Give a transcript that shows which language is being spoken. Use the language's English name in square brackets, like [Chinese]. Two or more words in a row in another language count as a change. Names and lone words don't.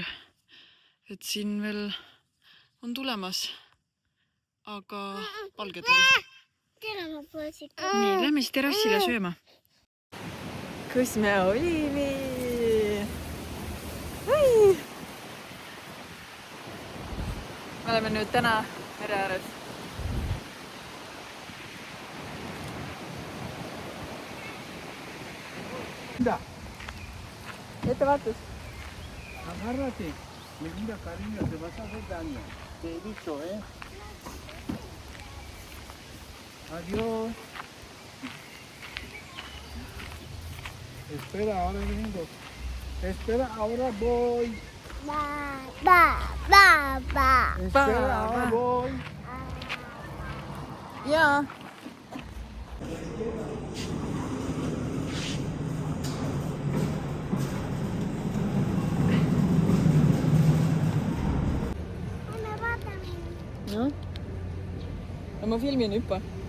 [Estonian] Et siin veel on tulemas, aga palged veel. Nii, lähme siis terrassile sööma. Kus me olime? Me oleme nüüd täna mere ääres. [Spanish] Mira, [Estonian] Ettevaatus. [Spanish] agárrate. Mira, cariño, te vas a hacer daño. Te he dicho, ¿eh? Adiós. Espera, ahora vengo. Espera, ahora voy. Espera, ahora voy. [Estonian] Jaa. No? No ma filmin hüppa.